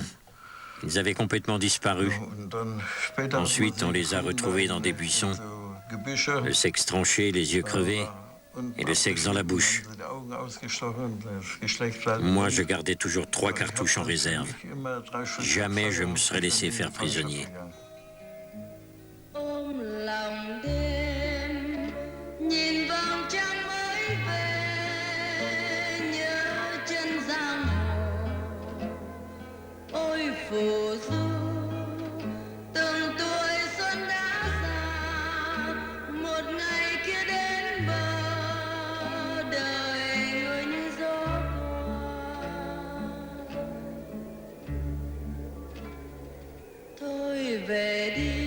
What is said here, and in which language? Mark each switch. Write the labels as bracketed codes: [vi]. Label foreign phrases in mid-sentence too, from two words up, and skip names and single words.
[fr] Ils avaient complètement disparu. Ensuite, on les a retrouvés dans des buissons, le sexe tranché, les yeux crevés et le sexe dans la bouche. Moi, je gardais toujours 3 cartouches en réserve. Jamais je me serais laissé faire prisonnier. [vi] Lòng đêm nhìn vầng trăng mới về nhớ chân giang hồ ôi phù du từng tuổi xuân đã già một ngày kia đến bờ đời người như gió qua thôi về đi.